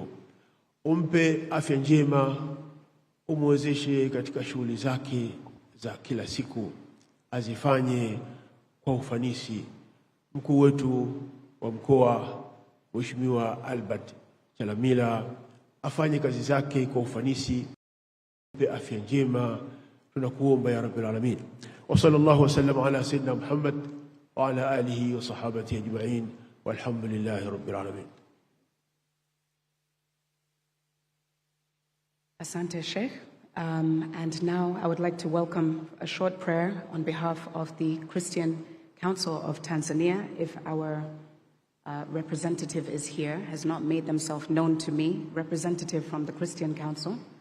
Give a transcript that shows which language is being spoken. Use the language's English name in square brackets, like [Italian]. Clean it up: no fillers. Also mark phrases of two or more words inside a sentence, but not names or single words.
[Swahili] Umpe afya njema, umwezeshe katika shughuli zake za kila siku, azifanye kwa ufanisi. Mkuu wetu wa mkoa Mheshimiwa Albert Chalamila afanye kazi zake kwa ufanisi, umpe afya njema. Tunakuomba [Arabic] يا رب العالمين. وصلى الله وسلم على سيدنا محمد وعلى آله وصحابته أجمعين والحمد لله رب العالمين. [Swahili] Asante Sheikh. [English] And now I would like to welcome a short prayer on behalf of the Christian Council of Tanzania. If our representative is here, has not made themselves known to me, representative from the Christian Council.